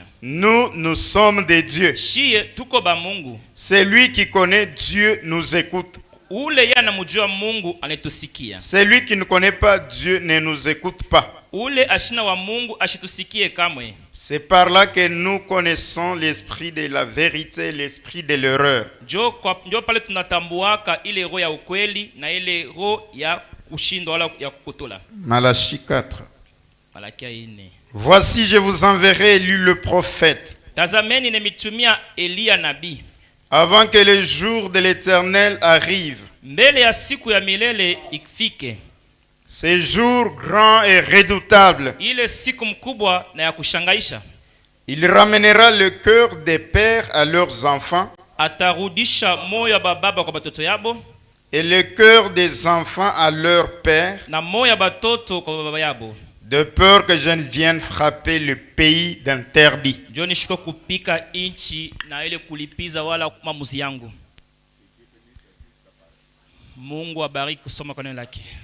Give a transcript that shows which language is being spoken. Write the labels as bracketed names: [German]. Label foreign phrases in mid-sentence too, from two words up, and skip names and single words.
[French] Nous sommes des dieux. [Swahili] Shie tuko ba Mungu. [French] Celui qui connaît Dieu nous écoute. [Swahili] Ule yana mujua Mungu anetusikia. [French] Celui qui ne connaît pas Dieu ne nous écoute pas. [Swahili] Ule ashina wa Mungu ashitusikie kamwe. [French] C'est par là que nous connaissons l'esprit de la vérité et l'esprit de l'erreur. [Swahili] Jo pale tunatambuaka ile roho ya ukweli na ile roho ya kushinda wala ya kukotola. [French] Malachie 4. [Swahili] Malaki 4. [French] Voici, je vous enverrai Élie le prophète. [Swahili] Tazameni nemitumia Elia nabii. [French] Avant que le jour de l'Éternel arrive. [Swahili] Mbele ya siku ya milele ifike. [French] Ce jour grand et redoutable. [Swahili] Ile siku mkubwa na ya kushangaisha. [French] Il ramènera le cœur des pères à leurs enfants. [Swahili] Atarudisha moyo ya baba kwa batoto yabo. [French] Et le cœur des enfants à leur père. [Swahili] Na moyo ya batoto kwa baba yabo. [French] De peur que je ne vienne frapper le pays d'interdit. [Swahili] Mungu abariki kusoma kwa neno lake.